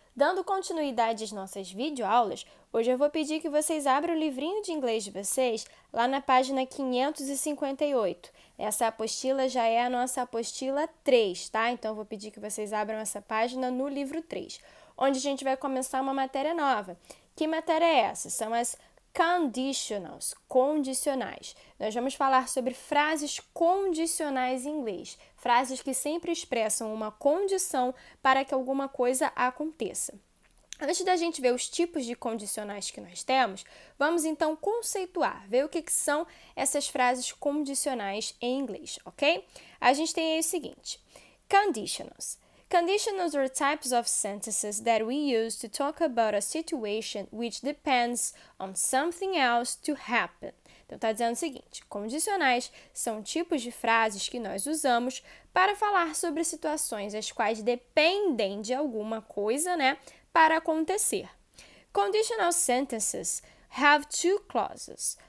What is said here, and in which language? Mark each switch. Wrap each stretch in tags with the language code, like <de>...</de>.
<pt>Dando continuidade às nossas videoaulas, hoje eu vou pedir que vocês abram o livrinho de inglês de vocês lá na página 558. Essa apostila já é a nossa apostila 3, tá? Então, eu vou pedir que vocês abram essa página no livro 3, onde a gente vai começar uma matéria nova. Que matéria é essa? São as conditionals, condicionais. Nós vamos falar sobre frases condicionais em inglês, frases que sempre expressam uma condição para que alguma coisa aconteça. Antes da gente ver os tipos de condicionais que nós temos, vamos então conceituar, ver o que são essas frases condicionais em inglês, ok? A gente tem aí o seguinte: conditionals.</pt> <en>Conditionals are types of sentences that we use to talk about a situation which depends on something else to happen.</en> <pt>Então, está dizendo o seguinte: condicionais são tipos de frases que nós usamos para falar sobre situações as quais dependem de alguma coisa, né, para acontecer.</pt> <en>Conditional sentences have two clauses.</en>